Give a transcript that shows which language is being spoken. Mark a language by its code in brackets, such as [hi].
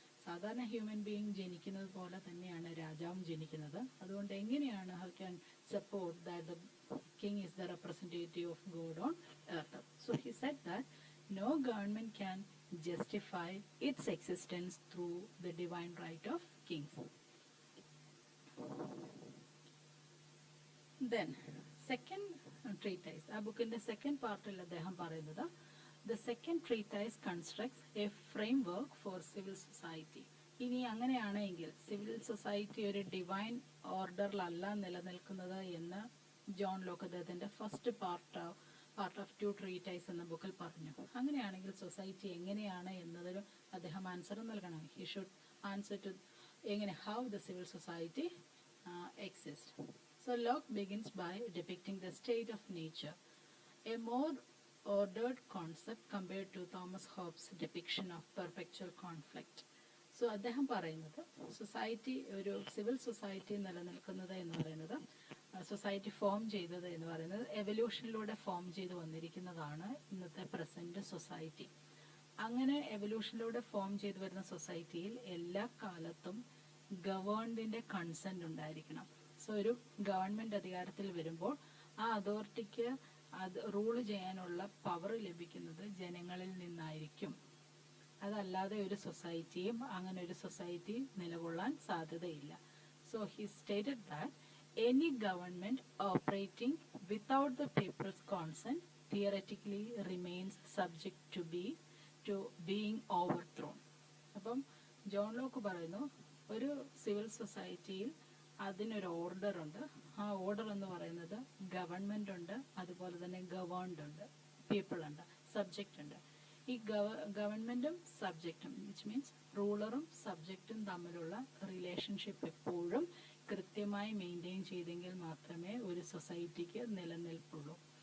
[ml] സാധാരണ human being ജനിക്കുന്നത് പോലെ തന്നെയാണ് രാജാവും ജനിക്കുന്നത്. അതുകൊണ്ട് എങ്ങനെയാണ് [en] How can support that the king is the representative of God on earth? So he said that no government can justify its existence through the divine right of kings. Then second treatise, [ml] ആ ബുക്കിന്റെ second പാർട്ടിൽ അദ്ദേഹം പറയുന്നത്, [en] the second treatise constructs a framework for civil society. [ml] ഇനി അങ്ങനെയാണെങ്കിൽ civil society ഒരു divine ഓർഡറിലല്ല നിലനിൽക്കുന്നത് എന്ന് ജോൺ ലോക്ക് അദ്ദേഹത്തിൻ്റെ ഫസ്റ്റ് പാർട്ട് ഓഫ് ടു ട്രീറ്റൈസ് എന്ന ബുക്കിൽ പറഞ്ഞു. അങ്ങനെയാണെങ്കിൽ സൊസൈറ്റി എങ്ങനെയാണ് എന്നതിന് അദ്ദേഹം ആൻസർ നൽകണം. [en] He should answer to എങ്ങനെ, how the civil society exist. So Locke begins by depicting the state of nature, a more ordered concept compared to Thomas Hobbes' depiction of perpetual conflict. [ml] So അദ്ദേഹം പറയുന്നത് society, ഒരു civil society നിലനിൽക്കുന്നത് എന്ന് പറയുന്നത്, society form ചെയ്തത് എന്ന് പറയുന്നത് എവല്യൂഷനിലൂടെ form ചെയ്ത് വന്നിരിക്കുന്നതാണ് ഇന്നത്തെ പ്രസന്റ് സൊസൈറ്റി. അങ്ങനെ എവല്യൂഷനിലൂടെ ഫോം ചെയ്തു വരുന്ന സൊസൈറ്റിയിൽ എല്ലാ കാലത്തും ഗവേൺഡിൻ്റെ കൺസെന്റ് ഉണ്ടായിരിക്കണം. സോ ഒരു ഗവൺമെൻറ് അധികാരത്തിൽ വരുമ്പോൾ ആ അതോറിറ്റിക്ക് അത് റൂൾ ചെയ്യാനുള്ള പവർ ലഭിക്കുന്നത് ജനങ്ങളിൽ നിന്നായിരിക്കും. അതല്ലാതെ ഒരു സൊസൈറ്റിയും അങ്ങനെ ഒരു സൊസൈറ്റി നിലകൊള്ളാൻ സാധ്യതയില്ല. [en] So he stated that any government operating without the people's consent theoretically remains subject to being overthrown. [ml] അപ്പം ജോൺ ലോക്ക് പറയുന്നു, ഒരു സിവിൽ സൊസൈറ്റിയിൽ അതിനൊരു ഓർഡർ ഉണ്ട്. ആ ഓർഡർ എന്ന് പറയുന്നത് ഗവൺമെന്റ് ഉണ്ട്, അതുപോലെ തന്നെ ഗവേൺഡ് ഉണ്ട്, പീപ്പിൾ ഉണ്ട്, സബ്ജക്റ്റ് ഉണ്ട്. ഈ ഗവൺമെന്റും സബ്ജക്റ്റും, വിച്ച് മീൻസ് റൂളറും സബ്ജക്റ്റും തമ്മിലുള്ള റിലേഷൻഷിപ്പ് എപ്പോഴും കൃത്യമായി മെയിൻറ്റെയിൻ ചെയ്തെങ്കിൽ മാത്രമേ ഒരു സൊസൈറ്റിക്ക് നിലനിൽപ്പുള്ളൂ.